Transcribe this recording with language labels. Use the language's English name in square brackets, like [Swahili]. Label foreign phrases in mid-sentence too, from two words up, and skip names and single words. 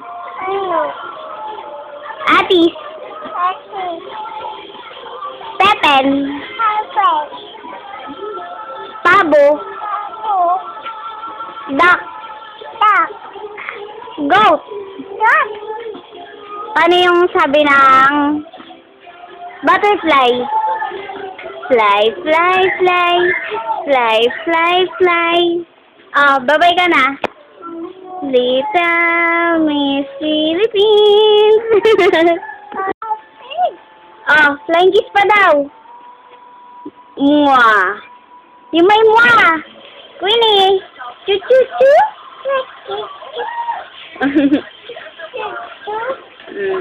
[Filipino] Atis. Pepper. Pabo. Duck. [English] Goat. [Filipino] Paano yung sabi ng butterfly? [English] Fly, fly, fly. Fly, fly, fly. [Filipino] Oh, babay ka na. [English] Little Miss Philippines. [Filipino] Oh, [English] flying kiss [Filipino] pa daw. Mwah. Yung may mwah. Queenie. Chu-chu-chu.